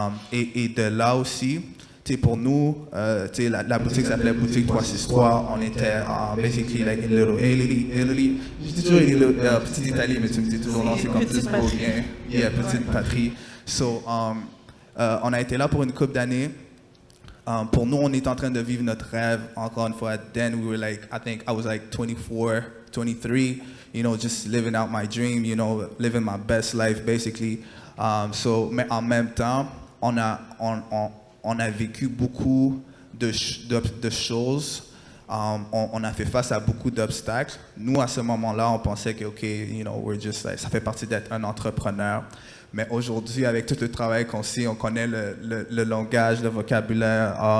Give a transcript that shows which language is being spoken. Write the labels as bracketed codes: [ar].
[fr] Et de là aussi, pour nous, la boutique s'appelait Boutique 363. On était [en] basically like in Little Italy. [fr] Je dis toujours Petite Italie, mais tu me dis toujours non, c'est comme plus beau bien. Yeah, Petite Patrie. So, on a été là pour une couple d'années. Pour nous, on est en train de vivre notre rêve. Encore une fois, [en] then we were like, I think I was like 24, 23, just living out my dream, living my best life, basically. [fr] Mais en même temps, on a vécu beaucoup de choses. On a fait face à beaucoup d'obstacles. Nous, à ce moment-là, on pensait que, OK, [en] we're just like, [fr] ça fait partie d'être un entrepreneur. Mais aujourd'hui, avec tout le travail qu'on sait, on connaît le langage, le vocabulaire.